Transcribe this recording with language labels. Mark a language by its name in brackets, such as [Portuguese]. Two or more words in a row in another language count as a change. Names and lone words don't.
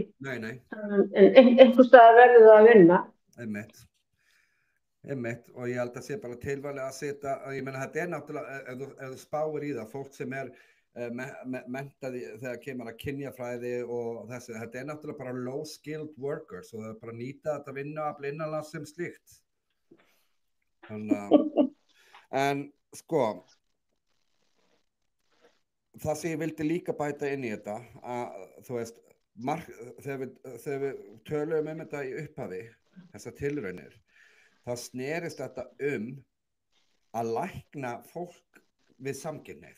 [Icelandic] Nei. En einhvers staðar verður það að vinna. Einmitt, og ég held að sé bara tilvalið að setja, ég meina þetta náttúrulega, ef þú spáir í það, fólk sem menntaði þegar kemur að kynjafræði og þessi, þetta náttúrulega bara [English] low skilled workers [Icelandic] og það bara nýta þetta vinnuafl innanlands sem slíkt. En sko, það sem ég vildi líka bæta inn í þetta, að þú veist, þegar við tölum þetta í upphafi, þessar tilraunir, það snerist þetta að lækna fólk við samkynhneigð.